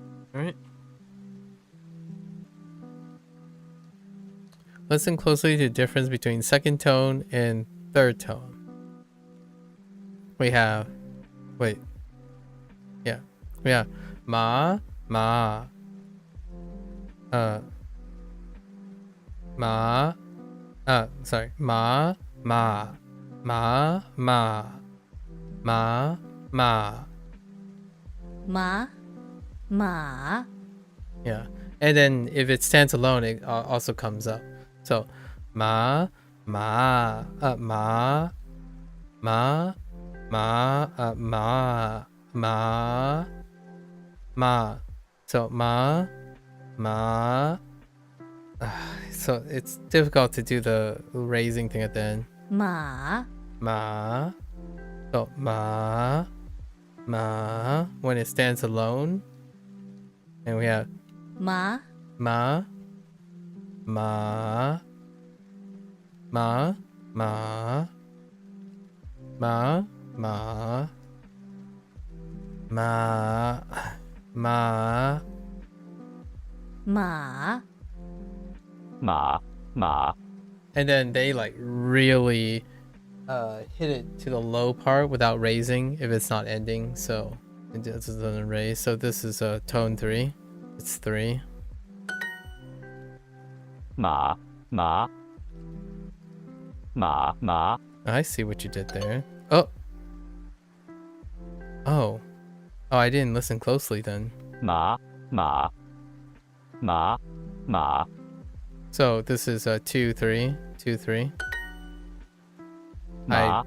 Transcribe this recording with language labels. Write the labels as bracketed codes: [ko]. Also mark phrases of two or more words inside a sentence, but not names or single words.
[en] All right. Listen closely to the difference between second tone and third tone. We have, wait, yeah, we have [zh] ma, ma, ma, sorry, ma, ma, ma, ma, ma, ma. Ma, ma. [en] Yeah, and then if it stands alone, it also comes up. So, [zh] ma, ma, ma, ma, ma, ma, ma, ma. So ma, ma. [en] So it's difficult to do the raising thing at the end. [zh] Ma. Ma. So ma, ma. [en] When it stands alone, and we have [zh] Ma. ma, ma, ma, ma, ma, ma, ma, ma, Ma. Ma, ma. [en] and then they like really hit it to the low part without raising if it's not ending, so it just doesn't raise. So this is a tone 3. It's 3. [zh] Ma, ma. Ma, ma. [en] I see what you did there. Oh. Oh. Oh, I didn't listen closely then. [zh] Ma, ma. Ma, ma. [en] So this is a 2 3 2 3. [zh] Ma,